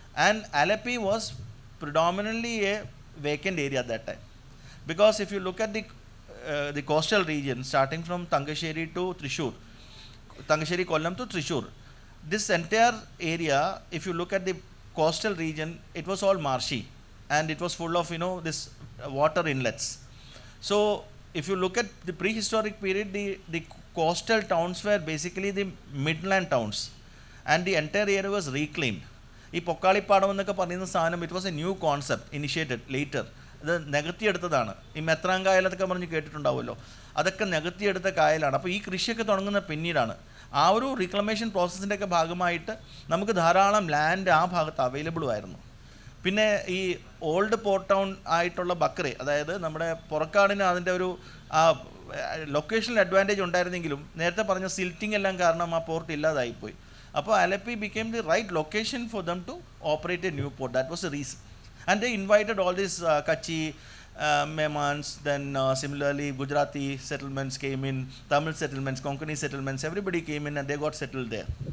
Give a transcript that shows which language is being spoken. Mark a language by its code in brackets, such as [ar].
[en] And Alleppey was predominantly a vacant area at that time, because if you look at the coastal region starting from Tangasheri to Thrissur, Tangasheri Kollam to Thrissur, this entire area, if you look at the coastal region, it was all marshy and it was full of this water inlets. So if you look at the prehistoric period, the coastal towns were basically the midland towns, and the entire area was reclaimed. [ml] ഈ പൊക്കാളിപ്പാടം എന്നൊക്കെ പറയുന്ന സാധനം, [en] It was a new concept initiated later. [ml] ഇത് നികത്തിയെടുത്തതാണ്. ഈ മെത്രാങ്കായലൊക്കെ പറഞ്ഞ് കേട്ടിട്ടുണ്ടാവുമല്ലോ, അതൊക്കെ നികത്തിയെടുത്ത കായലാണ്. അപ്പോൾ ഈ കൃഷിയൊക്കെ തുടങ്ങുന്ന പിന്നീടാണ്. ആ ഒരു റീക്ലമേഷൻ പ്രോസസ്സിൻ്റെ ഒക്കെ ഭാഗമായിട്ട് നമുക്ക് ധാരാളം ലാൻഡ് ആ ഭാഗത്ത് അവൈലബിളും ആയിരുന്നു. പിന്നെ ഈ ഓൾഡ് പോർട്ട് ടൗൺ ആയിട്ടുള്ള ബക്രെ, അതായത് നമ്മുടെ പുറക്കാടിന് അതിൻ്റെ ഒരു ലൊക്കേഷണൽ അഡ്വാൻറ്റേജ് ഉണ്ടായിരുന്നെങ്കിലും നേരത്തെ പറഞ്ഞ സിൽറ്റിംഗ് എല്ലാം കാരണം ആ പോർട്ട് ഇല്ലാതായിപ്പോയി. [en] അപ്പോൾ Alleppey became the right location for them to operate a new port. That was the reason. And they invited all these Kachi, Memans, then similarly Gujarati settlements came in, Tamil settlements, Konkani settlements, everybody came in and they got settled there.